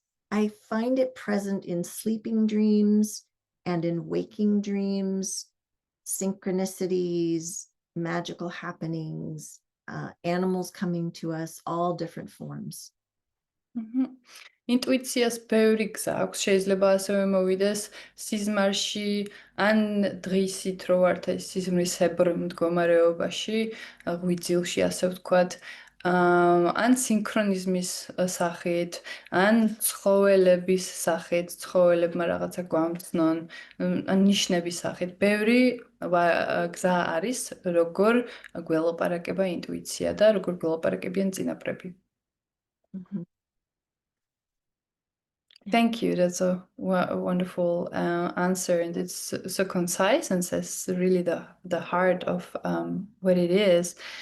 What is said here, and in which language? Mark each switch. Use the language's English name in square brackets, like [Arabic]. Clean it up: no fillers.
[English] I find it present in sleeping dreams and in waking dreams, synchronicities, magical happenings, animals coming to us, all different forms. [Georgian] ინტუიციას ბევრი გზა აქვს, შეიძლება ასევე მოვიდეს სიზმარში, ან დღისით რო ვართ ეს სიზმრისებრ მდგომარეობაში, ღვიძლში ასე ვთქვათ, ან სინქრონიზმის სახით, ან ცხოველების სახით, ცხოველებმა რაღაცა გვამცნონ, ან ნიშნების სახით. ბევრი გზა არის, როგორ გველაპარაკება ინტუიცია და როგორ გველაპარაკებიან წინაპრები. [English] Thank you. That's a wonderful answer, and it's so concise and says really the heart of what it is.